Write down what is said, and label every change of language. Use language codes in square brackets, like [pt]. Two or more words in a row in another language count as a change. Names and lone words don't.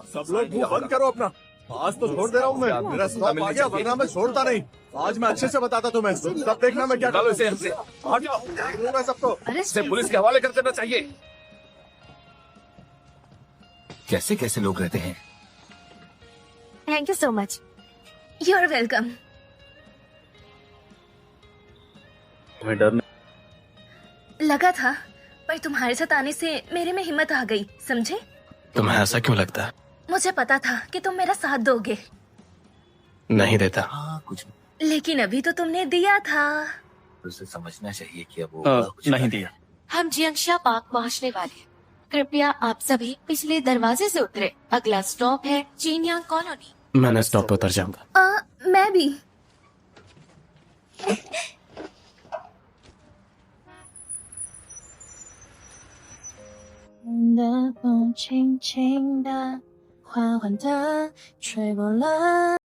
[hi] सब लोग मुंह बंद करो अपना। आज तो छोड़ दे रहा हूँ मैं। मेरा स्टॉप आ गया, वरना मैं छोड़ता नहीं। आज मैं अच्छे से बताता तुम्हें, तब देखना मैं क्या करूँ। देख लूंगा सबको। इसे पुलिस के हवाले कर देना चाहिए। कैसे कैसे लोग रहते हैं। [en] thank you so much. you are welcome. [hi] तुम्हें डर लगा था, पर तुम्हारे साथ आने से मेरे में हिम्मत आ गई, समझे? तुम्हें ऐसा क्यों लगता है? मुझे पता था कि तुम मेरा साथ दोगे, नहीं देता। हाँ, कुछ लेकिन अभी तो तुमने दिया था। उसे समझना चाहिए कि अब वो नहीं दिया। हम जियांगशा पार्क पहुंचने वाले हैं। कृपया आप सभी पिछले दरवाजे से उतरे। अगला स्टॉप है चीनियांग कॉलोनी। मैंने स्टॉप पे उतर जाऊंगा। मैं भी। [zh] 风轻轻的，缓缓的吹过了。